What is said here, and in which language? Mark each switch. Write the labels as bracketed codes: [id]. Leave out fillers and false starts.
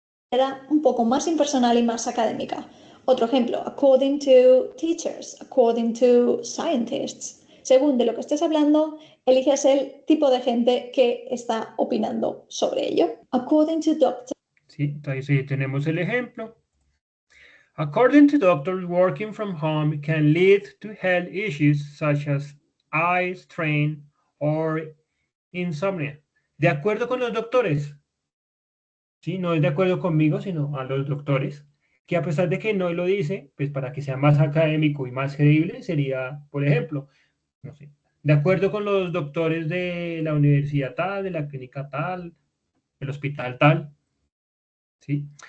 [es] Era un poco más impersonal y más académica. Otro ejemplo, [en] according to teachers, according to scientists. [es] Según de lo que estés hablando, eliges el tipo de gente que está opinando sobre ello. [en] According to doctors. [es] ¿Sí? Entonces, ahí tenemos el ejemplo. [en] According to doctors, working from home can lead to health issues such as eye strain or insomnia. [es] De acuerdo con los doctores. ¿Sí? No es de acuerdo conmigo, sino a los doctores, que a pesar de que no lo dice, pues para que sea más académico y más creíble, sería, por ejemplo, no sé, de acuerdo con los doctores de la universidad tal, de la clínica tal, del hospital tal, ¿sí?